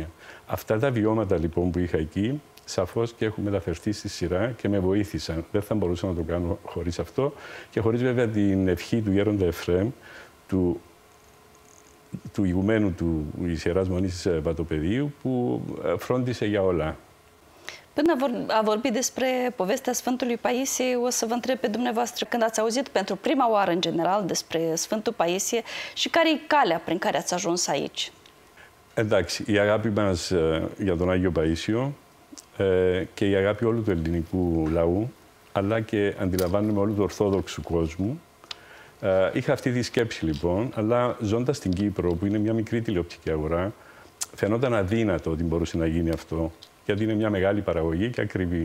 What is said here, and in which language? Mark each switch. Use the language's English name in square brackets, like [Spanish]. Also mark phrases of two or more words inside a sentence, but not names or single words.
[Greek] Αυτά τα βιώματα λοιπόν που είχα εκεί, σαφώς και έχουν μεταφερθεί στη σειρά και με βοήθησαν. Δεν θα μπορούσα να το κάνω χωρίς αυτό και χωρίς βέβαια την ευχή του Γέροντα Εφραίμ, του ηγουμένου του Ιεράς Μονής Βατοπεδίου, που φρόντισε για όλα. [Romanian] Până a vorbit despre povestea Sfântului Paisie, o să vă întreb pe dumneavoastră când ați auzit pentru prima oară în general despre Sfântul Paisie și care e calea prin care ați ajuns aici. [Greek] Εντάξει, η αγάπη μας για τον Άγιο Παΐσιο και η αγάπη όλου του ελληνικού λαού, αλλά και αντιλαμβάνομαι όλου του ορθόδοξου κόσμου. Είχα αυτή τη σκέψη λοιπόν, αλλά ζώντας στην Κύπρο, που είναι μια μικρή τηλεοπτική αγορά, φαινόταν αδύνατο ότι μπορούσε να γίνει αυτό, γιατί είναι μια μεγάλη παραγωγή και ακριβή.